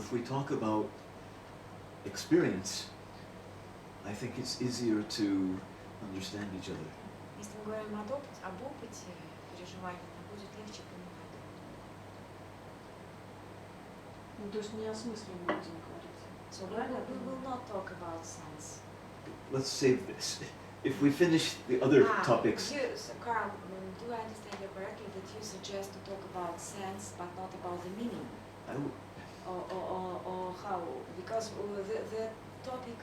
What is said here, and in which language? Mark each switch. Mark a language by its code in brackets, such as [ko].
[en] if we talk about experience, I think it's easier to understand each other. [ru] Если мы говорим об опыте переживания, нам будет легче понимать друг друга. Ну, то есть не о смысле мы будем говорить. [en] So we will not talk about sense. Let's save this. If we finish the other topics, So Carl, do I understand you correctly that you suggest to talk about sense but not about the meaning? I w- Or how? Because the topic